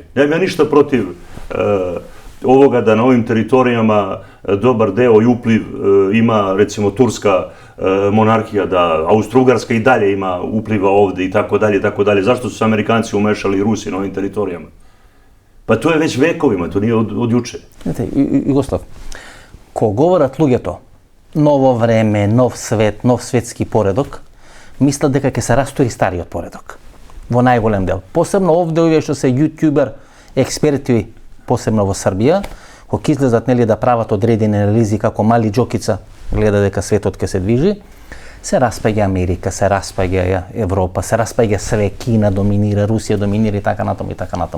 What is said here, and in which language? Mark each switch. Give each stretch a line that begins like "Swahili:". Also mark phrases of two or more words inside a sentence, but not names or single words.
Serbian: Nemam ja ništa protiv ovoga da na ovim teritorijama dobar deo i upliv ima, recimo, turska monarhija, da Austro-Ugarska i dalje ima upliva ovde i tako dalje, i tako dalje. Zašto su se Amerikanci umešali i Rusi na ovim teritorijama? Pa to je već vekovima, to nije od juče. Znate, Jugoslav, ko govora tlug je to. Novo vreme, nov svet, nov svetski poredok, misle
Macedonian: дека ќе се растори стариот поредок. Во најголем дел. Посебно овде овие што се јутјубер експерти, посебно во Србија, кога излезат да прават одредени анализи како мали џокица, гледа дека светот ќе се движи, се распаѓа Америка, се распаѓа Европа, се распаѓа све, Кина доминира, Русија доминира и така натаму и така натаму.